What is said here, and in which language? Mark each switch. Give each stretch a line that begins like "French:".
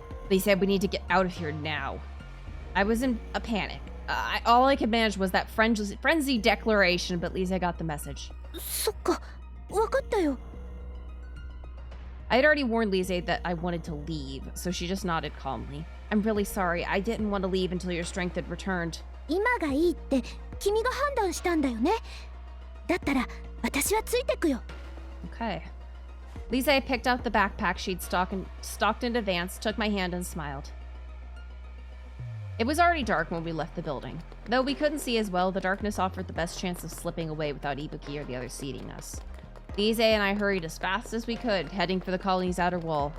English: Lise, we need to get out of here now. I was in a panic. All I could manage was that frenzy declaration, but Lise got the message.
Japanese: そっか、わかったよ。
English: I had already warned Lise that I wanted to leave, so she just nodded calmly. I'm really sorry. I didn't want to leave until your strength had returned.
Japanese: 今がいいって君が判断したんだよね。だったら私はついてくよ。
English: Okay. Lise picked out the backpack she'd stalked in advance, took my hand, and smiled. It was already dark when we left the building. Though we couldn't see as well, the darkness offered the best chance of slipping away without Ibuki or the others seeing us. Lise and I hurried as fast as we could, heading for the colony's outer wall.